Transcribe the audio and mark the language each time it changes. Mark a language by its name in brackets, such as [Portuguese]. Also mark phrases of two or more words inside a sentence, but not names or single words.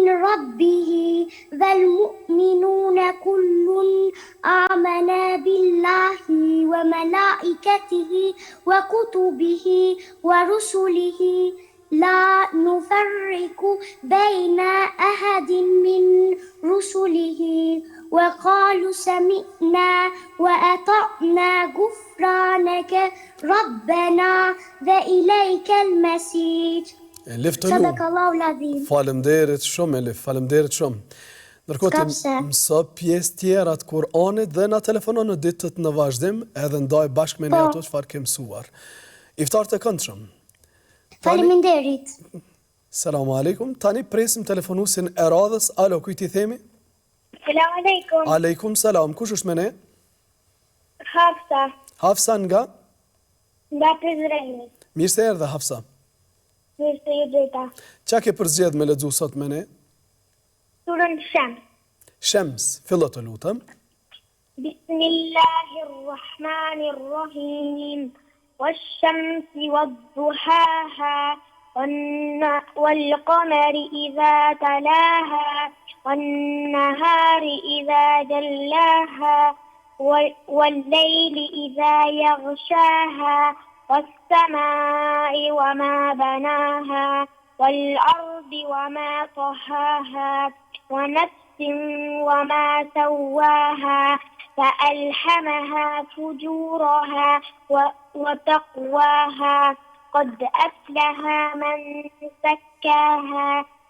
[Arabic] ربه والمؤمنون كل آمن بالله وملائكته وكتبه ورسله لا نفرق بين أحد من رسله وقالوا سمعنا وأطعنا غفرانك ربنا وإليك المصير. [Albanian] Elif të [Arabic] صدق الله العظيم. [Albanian] Faleminderit shumë Elif, faleminderit shumë. Ndërkohë të mëso pjesë tjera të Kur'anit dhe na telefonon në ditët në vazhdim, edhe ndaj bashkë me ne ato çfarë ke mësuar. Iftar të këndshëm. Faleminderit. [Arabic] السلام عليكم. [Albanian] Tani presim telefonusin e radhës. Alo, kujt i themi? [Arabic] سلام عليكم. عليكم السلام. [Albanian] Kush është me ne? Hafsa, Hafsa nga? nga Prizreni. Mirë se erdhe, Hafsa. Mirë se ju gjeta. Qa ke përzgjedh me lexu sot me ne? Surën Shems. Shems, fillo të lutem. [Arabic] بسم الله الرحمن الرحيم. والشمس وضحاها والقمر إذا تلاها والنهار إذا جلاها والليل إذا يغشاها والسماء وما بناها والأرض وما طحاها ونفس وما سواها فألهمها فجورها وتقواها قد أفلح من زكاها